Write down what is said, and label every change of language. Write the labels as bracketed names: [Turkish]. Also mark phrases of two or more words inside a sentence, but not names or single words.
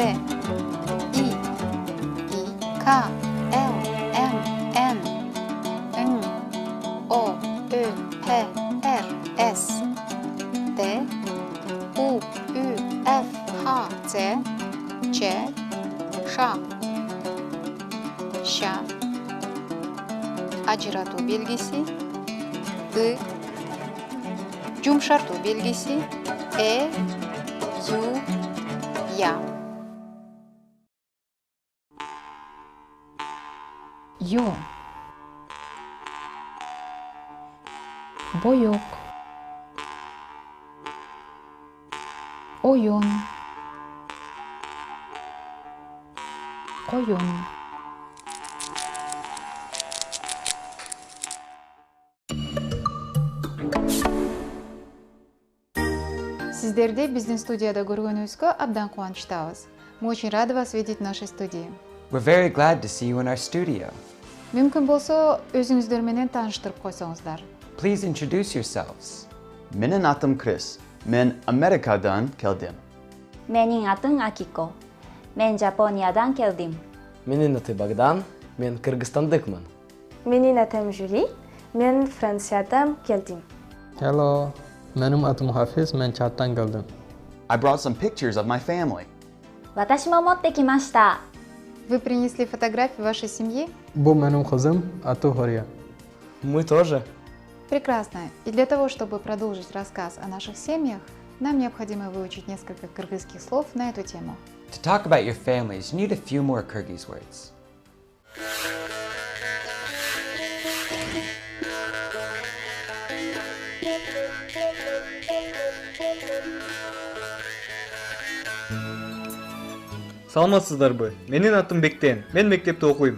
[Kyrgyz] И, К, Л, М, Н, Н, О, Ö, П, Р, С, Т, У, Ü, F, Х, Ц, Ч, Ш, Ş, ажыратуу белгиси, ы, жумшартуу белгиси, ю, я. Ё, боёк, оён, коён. Сиздерди биздин студияда көргөнүбүзгө абдан кубанычтабыз. [Russian] Мы очень рады вас видеть в нашей студии. [English] We're very glad to see you in our studio. [Kyrgyz] Мүмкүн болсо, өзүңүздөр менен тааныштырып койсоңуздар. [English] Please introduce yourselves. [Kyrgyz] Менин атым Крис. Мен Америкадан келдим. Менин атым Акико. Мен Жапониядан келдим. Менин аты Богдан. Мен Кыргызстандыкмын. Менин атым Жюли. Мен Франциядан келдим. Hello, менин атым Хафиз. Мен Чаттан келдим. [English] I brought some pictures of my family. [Japanese] 私も持ってきました. [Russian] Вы принесли фотографии вашей семьи? [Kyrgyz] Бу менин кызым, аты Хория. [Russian] Мы тоже. Прекрасно. И для того, чтобы продолжить рассказ о наших семьях, нам необходимо выучить несколько кыргызских слов на эту тему. [English] To talk about your families, you need a few more Kyrgyz words. [Kyrgyz] Саламатсыздарбы. Менин атым Бектен. Мен мектепте окуйм.